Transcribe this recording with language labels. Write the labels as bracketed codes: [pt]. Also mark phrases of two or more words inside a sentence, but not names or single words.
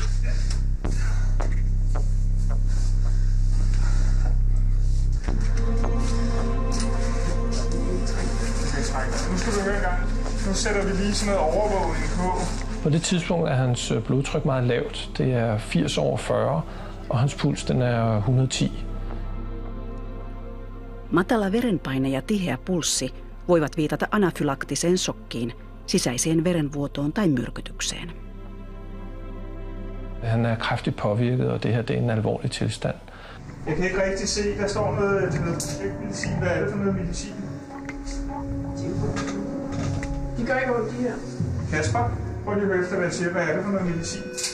[da] Nu skal du høre en gang. Nu sætter vi lige sådan noget overvågning på. På det tidspunkt er hans blodtryk meget lavt. Det er 80/40, og hans puls den er 110. [fi] Matala verenpaine ja tiheä pulssi voivat viitata anafylaktiseen shokkiin, sisäiseen verenvuotoon tai myrkytykseen. [da] Han er kraftigt påvirket, og det her det er en alvorlig tilstand. Jeg kan ikke rigtig se, der står noget medicin. Hvad er det for noget medicin? De gør ikke ondt, de her. Kasper, prøv lige at høre efter, hvad jeg siger. Hvad er det for noget medicin?